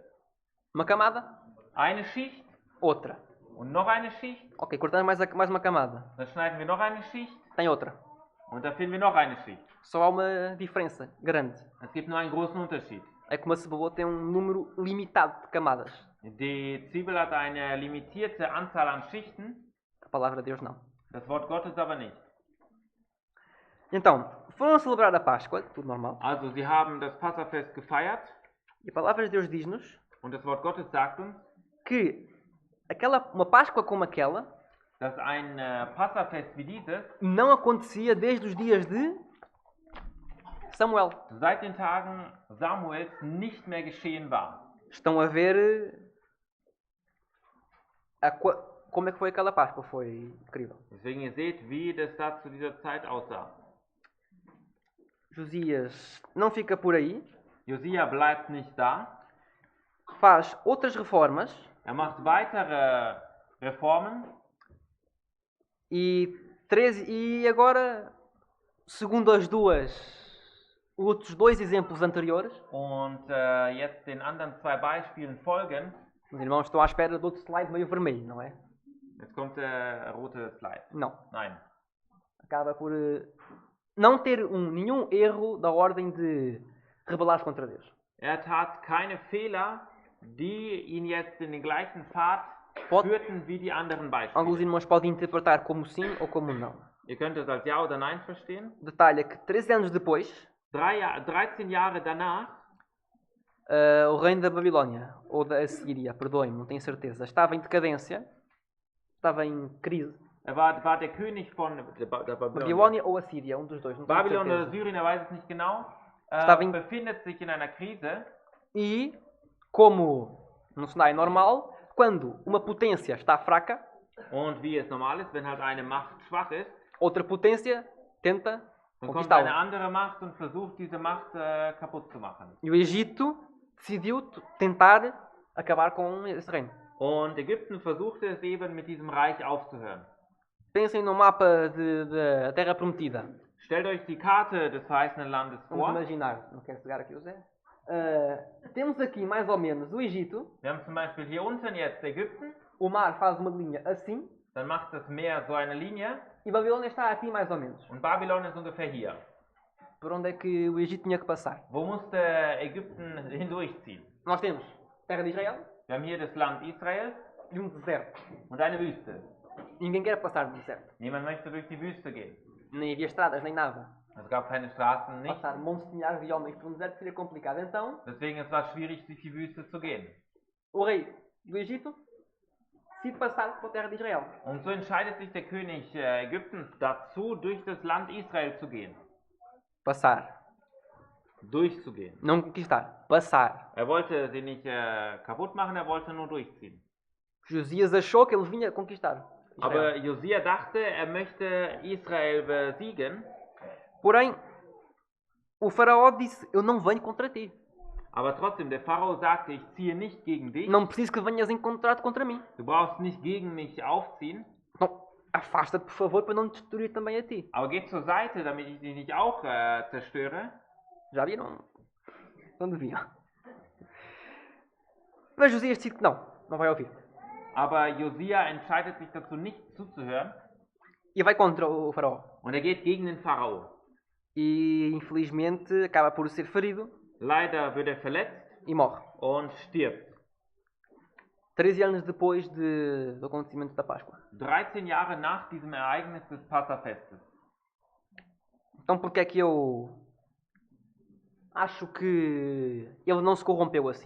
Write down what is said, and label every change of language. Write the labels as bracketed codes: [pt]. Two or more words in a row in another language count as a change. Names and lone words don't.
[pt] Uma camada, [de] Eine Schicht [pt] outra. [de] und noch eine Schicht, [pt] Ok, cortamos mais uma camada. [de] dann schneiden wir noch eine Schicht, [pt] Tem outra. [de] Und da finden wir noch eine Schicht. [pt] Só há uma diferença grande. [de] Es gibt nur einen großen Unterschied. [pt] É que uma cebola tem um número limitado de camadas. [de] Die Zwiebel hat eine limitierte Anzahl an Schichten, [pt] A palavra de Deus não. [de] das Wort Gottes aber nicht. [pt] Então, foram celebrar a Páscoa, tudo normal. [de] Also sie haben das Passafest gefeiert [pt] E a palavra de Deus diz-nos [de] und das Wort Gottes sagt uns, [pt] que uma Páscoa como aquela [de] dass ein Passafest wie dieses [pt] não acontecia desde os dias de Samuel. [de] seit den Tagen Samuels nicht mehr geschehen war. [pt] Estão a ver como é que foi aquela Páscoa. Foi incrível. [de] Deswegen ihr seht, wie das da zu dieser Zeit aussah. [pt] Josias não fica por aí. [de] Josia bleibt nicht da. [pt] Faz outras reformas. [de] Macht weitere Reformen. [pt] E agora, segundo os outros dois exemplos anteriores, [de] Und jetzt den anderen zwei Beispielen folgen. [pt] os irmãos estão à espera de outro slide meio vermelho, não é? [de] Jetzt kommt der rote Slide. [pt] Não. [de] Nein. [pt] Acaba por não ter nenhum erro da ordem de rebelar-se contra Deus. [de] Tat keine Fehler, die ihn jetzt in den gleichen Pfad führten wie die anderen [pt] Alguns [de] Beispiele. [pt] irmãos podem interpretar como sim ou como não. [de] Ihr könnt das als Ja oder Nein verstehen. [pt] Detalhe é que 13 anos depois, [de] 13 Jahre danach, [pt] o reino da Babilónia, ou da Assíria, perdoem-me, não tenho certeza, estava em decadência, estava em crise. [de] war der König von der Babylon. [pt] Babilónia ou Assíria, um dos dois, não tenho [de] Babylon oder [pt] certeza. [de] Syrien, er weiß es nicht genau, befindet sich in einer Krise. [pt] E, como num cenário normal, quando uma potência está fraca, [de] Und wie es normal ist, wenn halt eine Macht schwach ist, [pt] outra potência tenta [de] dann kommt eine [pt] conquistá-la. [de] andere Macht und versucht, diese Macht kaputt zu machen. [pt] E o Egito decidiu tentar acabar com esse reino. [de] Und Ägypten versuchte es eben, mit diesem Reich aufzuhören. [pt] Pensem no mapa da Terra Prometida. [de] Stellt euch die Karte des verheißenen Landes [pt] Vamos [de] vor. [pt] imaginar, não quero pegar aqui o Zé. Temos aqui mais ou menos o Egito. [de] Wir haben zum Beispiel hier unten jetzt Ägypten. [pt] O mar faz uma linha assim. [de] Dann macht das Meer so eine Linie. [pt] E Babilônia está aqui mais ou menos. [de] Und Babylon ist ungefähr hier. [pt] Por onde é que o Egito tinha que passar? [de] Wo musste Ägypten hindurchziehen? [pt] Nós temos terra de Israel [de] Wir haben hier das Land Israel [pt] e um deserto. [de] und eine Wüste. [pt] Ninguém quer passar do deserto. [de] Niemand möchte durch die Wüste gehen. [pt] Nem havia estradas, nem nada. [de] Es gab keine Straßen, nichts. [pt] Passar montes de milhares de homens por um deserto seria complicado. Então, [de] Deswegen es war schwierig, durch die Wüste zu gehen. [pt] o rei do Egito decide passar pela terra de Israel. [de] Und so entscheidet sich der König Ägyptens dazu, durch das Land Israel zu gehen. [pt] Passar. [de] Durchzugehen. [pt] Não conquistar. Passar. [de] Er wollte sie nicht kaputt machen, er wollte nur durchziehen. [pt] Josias achou que ele vinha conquistar Israel. [de] Aber Josia dachte, er möchte Israel besiegen. [pt] Porém, o faraó disse, eu não venho contra ti. [de] Aber trotzdem, der Pharao sagte, ich ziehe nicht gegen dich. [pt] Não preciso que venhas em contrato contra mim. [de] Du brauchst nicht gegen mich aufziehen. [pt] Então, afasta-te, por favor, para não te destruir também a ti. [de] Aber geh zur Seite, damit ich dich nicht auch zerstöre. [pt] Já viram? Não deviam. Mas Josias decide que não vai ouvir. [de] Aber Josia entscheidet sich dazu, nicht zuzuhören. [pt] E vai contra o faraó. [de] Und er geht gegen den Pharao. [pt] E, infelizmente, acaba por ser ferido [de] Leider wird er verletzt [pt] e morre. [de] und stirbt. [pt] 13 anos depois do acontecimento da Páscoa. [de] 13 Jahre nach diesem Ereignis des Passafestes. [pt] Então, porque é que eu acho que ele não se corrompeu assim?